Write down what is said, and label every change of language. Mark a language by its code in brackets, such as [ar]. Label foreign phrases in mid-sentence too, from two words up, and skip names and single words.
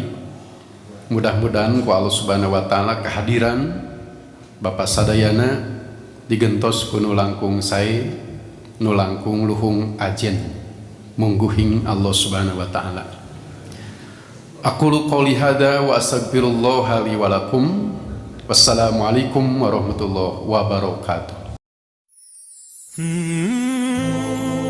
[su] Mudah-mudahan ku [ar] الله سبحانه وتعالى [su] kehadiran Bapak sadayana digentos ku nu langkung sae nu langkung luhung ajen mungguhing [ar] الله سبحانه وتعالى. أقول قولي هذا وأستغفر الله لي ولكم. والسلام عليكم ورحمة الله وبركاته.